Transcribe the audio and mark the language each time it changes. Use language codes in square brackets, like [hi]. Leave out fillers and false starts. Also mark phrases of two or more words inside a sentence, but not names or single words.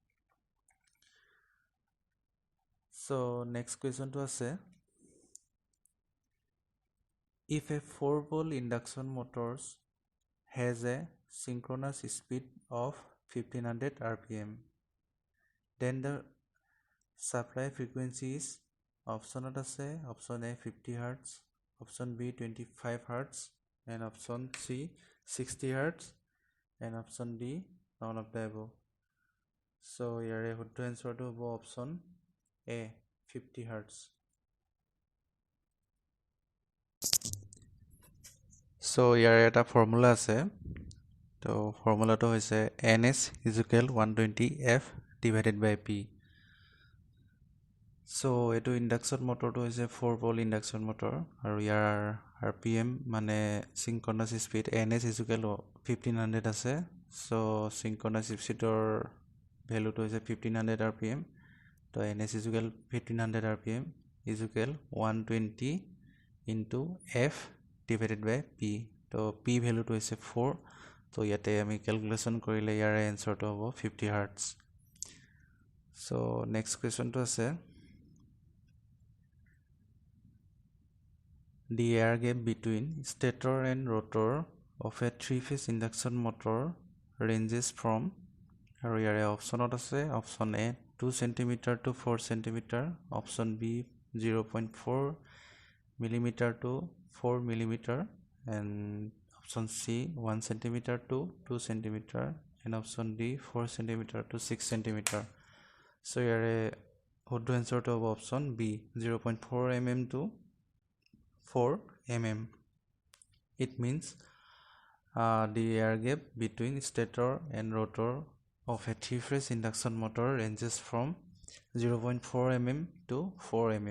[en] So next question to us, if a 4-pole induction motors has a synchronous speed of 1500 rpm, then the supply frequency is option option A 50 Hz, option B 25 Hz, and option C 60 Hz, and option D none of the above. So here I would to answer to option A 50 Hz. So here এটা formula [as] আছে, তো ফৰ্মুলাটো হৈছে [en] NS is equal 120F divided by P. [as] So এইটো [en] induction motorটো [as] হৈছে [en] 4-pole induction motor, [as] আৰু ইয়াৰ RPM মানে [en] synchronous speed NS is equal 1500 [as] আছে. [en] So synchronous speedৰ ভ্যালুটো হৈছে 1500 RPM. তো NS is equal 1500 RPM is equal 120 into F divided by P. [as] তো P ভ্যালুটো হৈছে 4. তো ইয়াতে আমি ক্যালকুলেশন কৰিলে ইয়াৰ এনসাৰটো হ'ব 50 Hz. [en] So next question to আছে, the air gap between stator and rotor of a three-phase induction motor ranges from, [as] আৰু ইয়াৰে অপশ্যনত আছে [en] অপশ্যন A 2 cm to 4 cm, option B 0.4 mm to 4 mm, and option C 1 cm to 2 cm, and option D 4 cm to 6 cm. So here [as] শুদ্ধ এনচাৰটো হ'ব [en] option B 0.4 mm to 4 mm. It means the air gap between stator and rotor of a three-phase induction motor ranges from 0.4 mm to 4 mm.